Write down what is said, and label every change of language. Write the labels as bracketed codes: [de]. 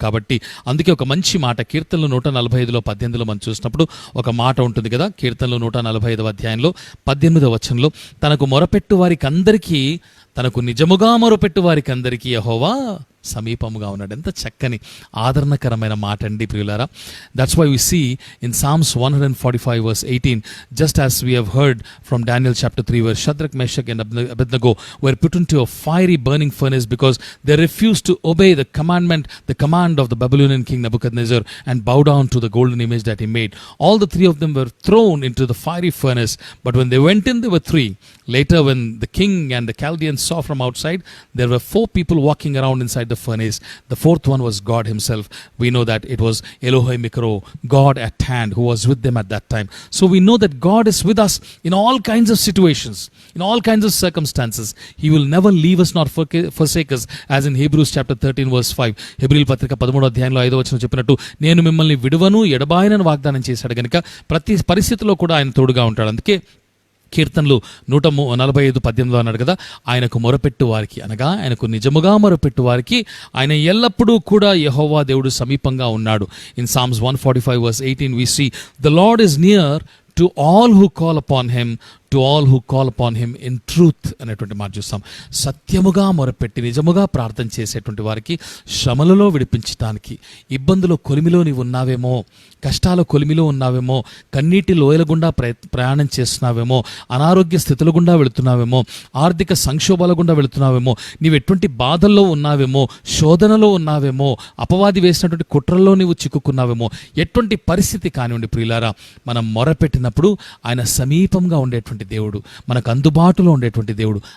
[te] కాబట్టి అందుకే ఒక మంచి మాట కీర్తనలు 145లో 18లో మనం చూసినప్పుడు ఒక మాట ఉంటుంది కదా, కీర్తనలు 145వ అధ్యాయంలో 18వ వచనంలో, తనకు మొరపెట్టు వారికి అందరికీ, తనకు నిజముగా మొరపెట్టు వారికి అందరికీ యెహోవా సమీపముగా ఉన్నాడు. ఎంత చక్కని ఆదరణకరమైన మాట అండి ప్రియులారా. [en] That's why we see in Psalms 145:18, just as we have heard from Daniel chapter 3, where Shadrach, Meshach and Abednego were put into a fiery burning furnace because they refused to obey the command of the Babylonian king Nebuchadnezzar and bow down to the golden image that he made. All the three of them were thrown into the fiery furnace, but when they went in, there were three. Later, when the king and the Chaldeans saw from outside, there were 4 people walking around inside the furnace. The 4th one was God himself. We know that it was Elohe Mikro, God at hand, who was with them at that time. So we know that God is with us in all kinds of situations, in all kinds of circumstances. He will never leave us nor forsake us, as in Hebrews chapter 13:5. [te] హెబ్రీయుల పత్రిక 13వ అధ్యాయంలో 5వ వచనం చెప్పినట్టు, నేను మిమ్మల్ని విడువను ఎడబాయనని వాగ్దానం చేశాడు గనుక ప్రతి పరిస్థితిలో కూడా ఆయన తోడుగా ఉంటాడు. అందుకే కీర్తనలు 145:18 అన్నాడు కదా, ఆయనకు మొరపెట్టు వారికి, అనగా ఆయనకు నిజముగా మొరపెట్టు వారికి ఆయన ఎల్లప్పుడూ కూడా యెహోవా దేవుడు సమీపంగా ఉన్నాడు. [en] in Psalms 145:18 we see the Lord is near to all who call upon him, to all who call upon him in truth [te] అనేటువంటి మాట చూస్తాం. సత్యముగా మొరపెట్టి నిజముగా ప్రార్థన చేసేటువంటి వారికి శ్రమలలో విడిపించడానికి, ఇబ్బందుల కొలిమిలో నీవు ఉన్నావేమో, కష్టాల కొలిమిలో ఉన్నావేమో, కన్నీటి లోయల గుండా ప్రయాణం చేస్తున్నావేమో, అనారోగ్య స్థితుల గుండా వెళుతున్నావేమో, ఆర్థిక సంక్షోభాల గుండా వెళుతున్నావేమో, నీవు ఎటువంటి బాధల్లో ఉన్నావేమో, శోధనలో ఉన్నావేమో, అపవాది వేసినటువంటి కుట్రల్లో నీవు చిక్కుకున్నావేమో, ఎటువంటి పరిస్థితి కానివ్వండి ప్రియులారా, మనం మొరపెట్టినప్పుడు ఆయన సమీపంగా ఉండేటువంటి దేవుడు, మనకు అందుబాటులో ఉండేటువంటి దేవుడు.